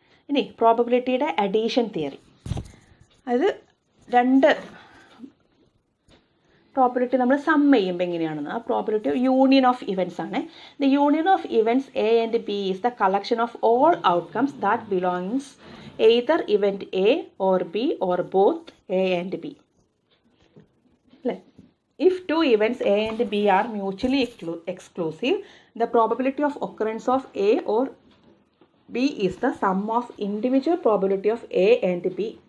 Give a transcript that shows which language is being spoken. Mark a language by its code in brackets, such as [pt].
[ml] ഇനി പ്രോബിലിറ്റിയുടെ addition theory, അതായത് 2 probability നമ്മൾ സം ചെയ്യുമ്പോൾ എങ്ങനെയാണെന്ന്. [en] ആ probability of union of events ആണ്. The union of events A and B is the collection of all outcomes that belongs either event A or B or both A and B [ml] അല്ലേ. [en] If 2 events A and B are mutually exclusive, the probability of occurrence of A or B is the sum of individual probability of A and B.